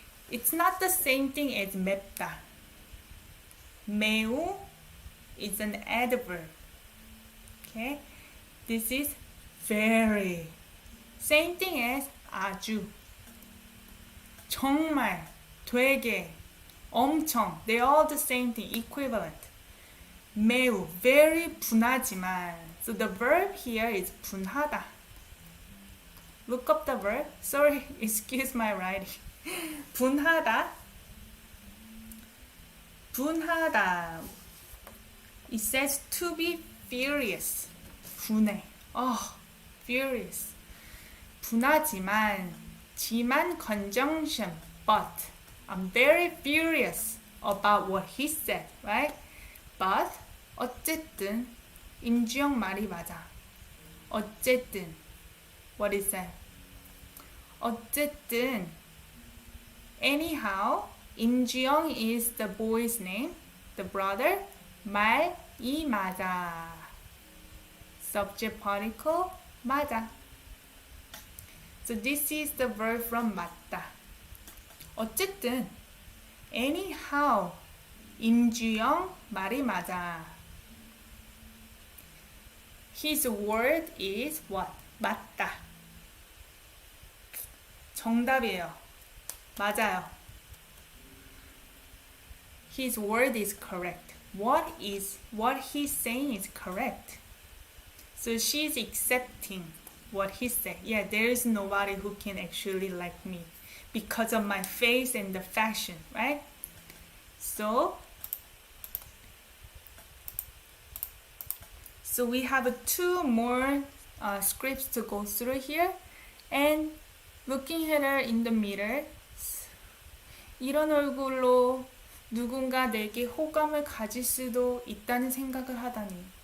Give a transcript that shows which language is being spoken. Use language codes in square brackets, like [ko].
[en] It's not the same thing as 맵다. 매우 is an adverb. Okay? This is very. Same thing as 아주. [ko] 정말, 되게, 엄청. [en] They're all the same thing, equivalent. [ko] 매우, [en] very [ko] 분하지만. [en] So the verb here is 분하다. Look up the verb. Sorry, excuse my writing. [ko] 분하다. [en] 분하다. It says to be furious. 분해. Furious. 분하지만, conjunction, but. I'm very furious about what he said, right? But, [ko] 어쨌든, 임주영 말이 맞아. [en] 어쨌든. What is that? 어쨌든. Anyhow, 임주영 is the boy's name, the brother. [ko] 말이 맞아. [en] Subject particle, 맞아. So this is the verb from 맞다. [ko] 어쨌든, [en] anyhow, [ko] 임주영 말이 맞아. [en] His word is what? 맞다. [ko] 정답이에요. 맞아요. [en] His word is correct. What he's saying is correct. So she's accepting what he said. Yeah, there is nobody who can actually like me because of my face and the fashion, right? So we have two more scripts to go through here. And looking at her in the mirror, [ko] 이런 얼굴로 누군가 내게 호감을 가질 수도 있다는 생각을 하다니.